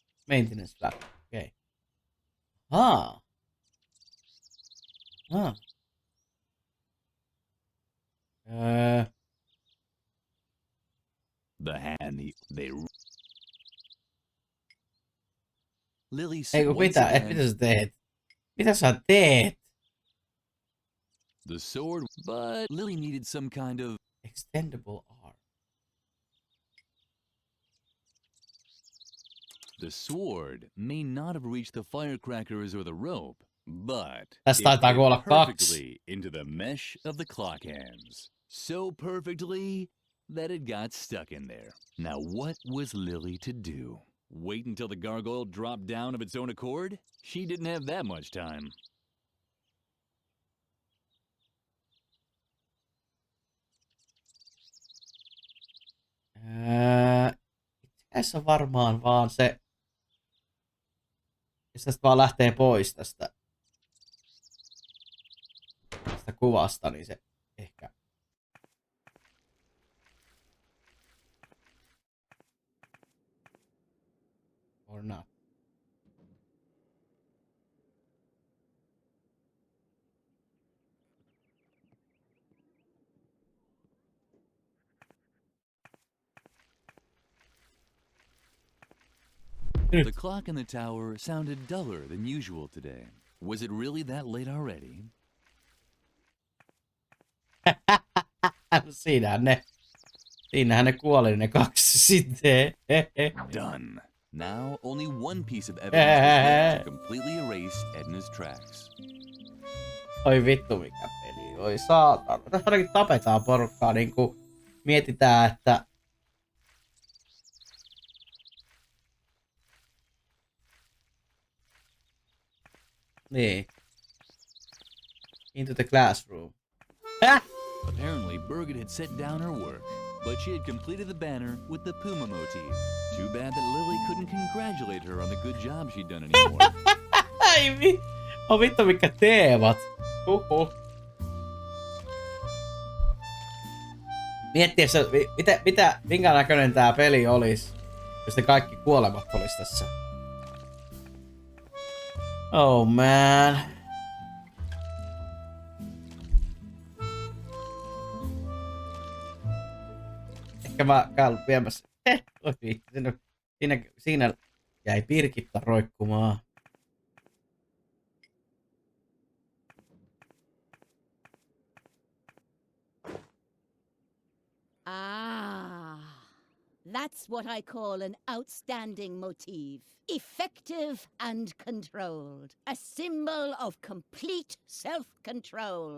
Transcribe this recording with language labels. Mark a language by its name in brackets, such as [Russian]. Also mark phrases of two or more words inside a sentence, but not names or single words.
[English] Maintenance flap. Okei. Okay. The hand they Lily [Finnish] Ei kun [English] once [Finnish] mitä? [English] again, [Finnish] Mitä sä teet? Mitä sä teet? [English] the sword, but Lily needed some kind of Extendable arm. The sword may not have reached the firecrackers or the rope, but [Finnish] Tästä [English] it [Finnish] taitaa [English] fit [Finnish] kuolla 2. [English] perfectly into the mesh of the clock hands. So perfectly that it got stuck in there. Now what was Lily to do? Wait until the gargoyle dropped down of its own accord? She didn't have that much time. [Finnish] Tässä on varmaan vaan se, jos tästä vaan lähtee pois tästä kuvasta, niin se ehkä. [English] Or not. The clock in the tower sounded duller than usual today. Was it really that late already? [Finnish] Siinähän ne kuoli ne 2 sitten. [English] Done. Now only one piece of evidence was left to completely erase Edna's tracks. [Finnish] Oi vittu mikä peli. Oi saatana. Tässä ainakin tapetaan porukkaa niinku mietitään, että niin. [English] Into the classroom. Apparently, Birgit had set down her work, but she had completed the banner with the Puma motif. Too bad that Lily couldn't congratulate her on the good job she'd done anymore. [Finnish] Ai vittu mikä teemat. Miettiä, minkä näköinen tää peli olisi, jos ne kaikki kuolemat olisi tässä. [English] Oh man. [Finnish] Ehkä mä käyn viemässä. Siinä jäi Birgitta roikkumaan. [English] That's what I call an outstanding motif. Effective and controlled. A symbol of complete self-control.